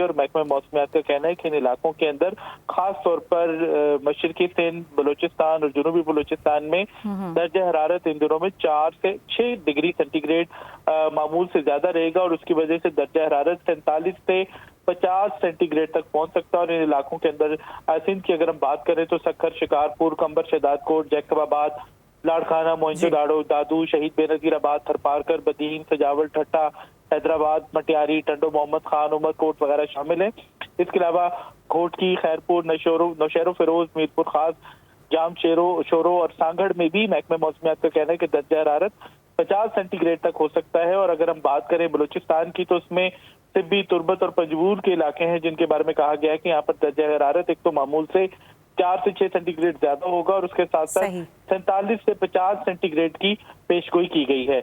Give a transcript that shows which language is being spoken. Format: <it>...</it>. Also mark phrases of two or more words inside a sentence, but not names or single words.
<ur>اور محکمہ موسمیات کا کہنا ہے کہ ان علاقوں کے اندر خاص طور پر مشرقی سندھ، بلوچستان اور جنوبی بلوچستان میں درجہ حرارت ان دنوں میں 4 سے 6</ur> <en>degree centigrade</en> <ur>معمول سے زیادہ رہے گا، اور اس کی وجہ سے درجہ حرارت 47 سے 50 سینٹی گریڈ تک پہنچ سکتا ہے. اور ان علاقوں کے اندر سندھ کی اگر ہم بات کریں تو سکھر, شکارپور، قمبر شہداد کوٹ، جیکب آباد، لاڑکانہ، موئن جو دادو، شہید بینظیرآباد، تھرپارکر، بدین، سجاول، ٹھٹہ، حیدرآباد، مٹیاری، ٹنڈو محمد خان، عمرکوٹ وغیرہ شامل ہیں. اس کے علاوہ گھوٹکی، خیرپور، نوشہرو فیروز، میرپور خاص، جام شورو اور سانگھڑ میں بھی محکمے موسمیات کا کہنا ہے کہ درجہ حرارت 50 سینٹی گریڈ تک ہو سکتا ہے. اور اگر ہم بات کریں بلوچستان کی تو اس میں تبی، تربت اور پنجبور کے علاقے ہیں جن کے بارے میں کہا گیا ہے کہ یہاں پر درجہ حرارت ایک تو معمول سے 4 سے 6 سینٹی گریڈ زیادہ ہوگا، اور اس کے ساتھ ساتھ 47 سے 50 سینٹی گریڈ کی پیشگوئی کی گئی ہے.</ur>